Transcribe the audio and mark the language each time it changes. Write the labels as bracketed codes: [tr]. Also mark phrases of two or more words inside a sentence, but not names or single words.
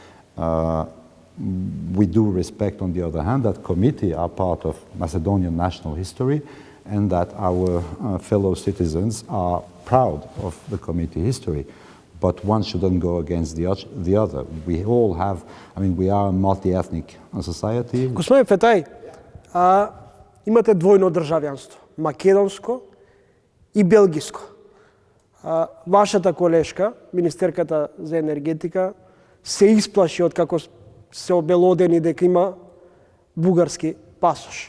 [en] We do respect, on the other hand, that committee are part of Macedonian national history and that our fellow citizens are proud of the committee history. But one shouldn't go against the other. We all have, we are a multi-ethnic society. [mk] Господин Фетаи, имате двојно државјанство, македонско и белгиско. Вашата колешка, министерката за енергетика, се исплаши од како се обелодени дека има бугарски пасош.